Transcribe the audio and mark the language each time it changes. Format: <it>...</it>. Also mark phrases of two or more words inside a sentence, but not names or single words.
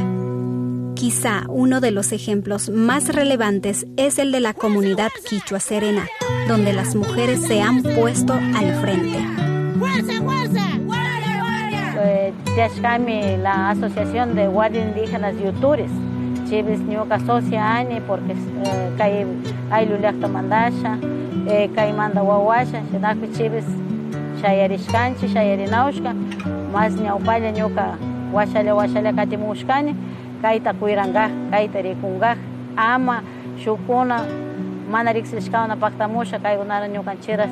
<es>Quizá uno de los ejemplos más relevantes es el de la comunidad quichua Serena, donde las mujeres se han puesto al frente. ¡Fuerza, fuerza! La Asociación de Guardias Indígenas Yutures.</es> <qu>Chivis ñuka socia ani porque kay aylu llaqta mandasha kay manda wawasha shinakpi chivis shayarishkanchi shayarinawshka mas ñawpalla ñuka washalla katimushkani kayta kuyrangaj kayta rikunkaj ama shukuna mana riksishkawna paktamusha kaykunara ñukanchiras</qu>